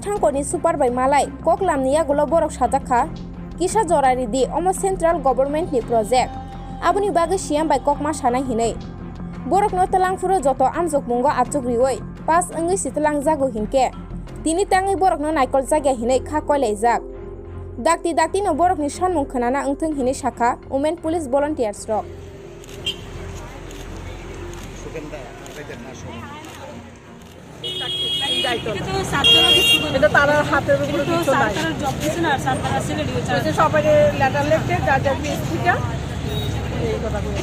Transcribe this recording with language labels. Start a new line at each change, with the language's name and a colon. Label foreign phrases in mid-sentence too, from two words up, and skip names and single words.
Kok Borok: थांखनि सुपारबाय मालाय ककलामनि आगोलाव बरक साजाखा किसा जरारि दि अम
English: central government
Kok Borok: प्रोजेक्ट आबुनि बागै सियामबाय ककमा सानाय हिनै बरकनो तलांफुरो जत आमजक मुंगो आचुग्रिवै पास अंगै सितलां जागो हिनके दिनै ताङै बरकनो नायकल जागा हिनै खा कयलायजाक दाक्ति दाक्ति नो बरकनि सानमुं खोनाना ओंथों हिनै शाखा
English: women police volunteers
Kok Borok: रक
Bangla: এটা তার হাতের উপরে কিছু নাই জব দিছে না সরকার সিলেক্ট হয়েছে সবাই লেটার লিখতে যার পিএসপিটা এই কথা কই